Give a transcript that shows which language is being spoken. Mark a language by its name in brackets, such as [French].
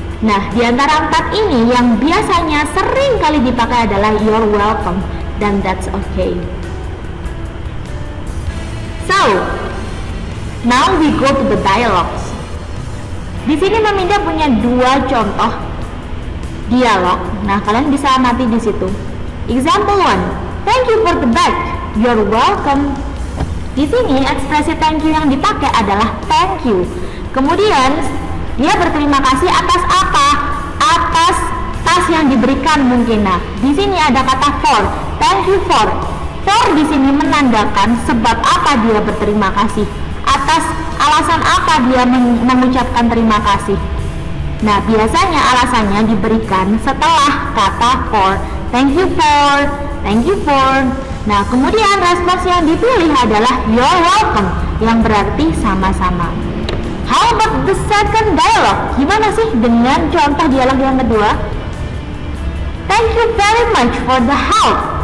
[Indonesian] Nah, di antara 4 ini yang biasanya sering kali dipakai adalah [English] you're welcome [Indonesian] dan [English] that's okay. So, now we go to the dialogues. [Indonesian] Di sini Meminda punya 2 contoh dialog. Nah, kalian bisa amati di situ. [English] Example 1, thank you for the bag. You're welcome. [Indonesian] Di sini ekspresi thank you yang dipakai adalah thank you. Kemudian dia berterima kasih atas apa? Atas tas yang diberikan mungkin. Nah, di sini ada kata for. [English] Thank you for. [Indonesian] For di sini menandakan sebab apa dia berterima kasih. Atas alasan apa dia mengucapkan terima kasih. Nah, biasanya alasannya diberikan setelah kata for. [English] Thank you for. Thank you for. [Indonesian] Nah, kemudian respons yang dipilih adalah [English] you're welcome, [Indonesian] yang berarti sama-sama. [English] How about the second dialogue? [Indonesian] Gimana sih dengan contoh dialog yang kedua? [English] Thank you very much for the help.